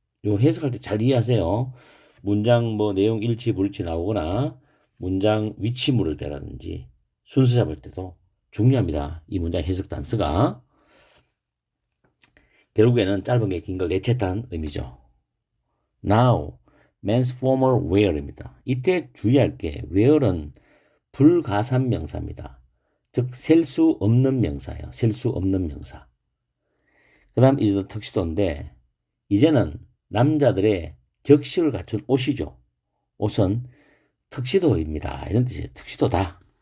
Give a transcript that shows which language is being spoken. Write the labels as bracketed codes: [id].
[ko] 요 해석할 때 잘 이해하세요. 문장 내용 일치 불일치 나오거나 문장 위치물을 대라든지 순서 잡을 때도 중요합니다. 이 문장 해석 단서가 결국에는 짧은 게 긴 걸 내쳤다는 의미죠. [en] Now, men's formal wear입니다. [ko] 이때 주의할 게 wear은 불가산 명사입니다. 즉 셀 수 없는 명사예요. 셀 수 없는 명사. 그 다음 [en] is the tuxedo [ko] 인데 이제는 남자들의 격식을 갖춘 옷이죠. 옷은 턱시도입니다. 이런 뜻이에요. 턱시도다.